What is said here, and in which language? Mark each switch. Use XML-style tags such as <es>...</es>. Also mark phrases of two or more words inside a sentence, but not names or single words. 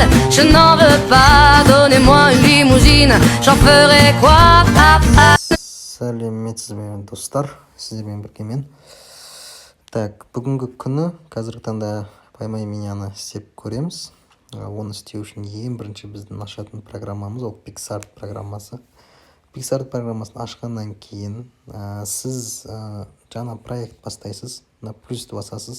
<fr>Je n'en veux pas, donnez-moi une limousine, j'en ferai quoi?</fr> <kk>Сәлеметсіз бе достар, сіздермен бірге мен. Так, бүгінгі күні қазіргі таңда</kk> <ru>поймай меняны</ru> <kk>істеп көреміз. Оны істеу үшін ең бірінші біздің ашатын программамыз ол PicsArt программасы. PicsArt программасын ашқаннан кейін сіз жаңа проект бастайсыз, плюсті басасыз.</kk>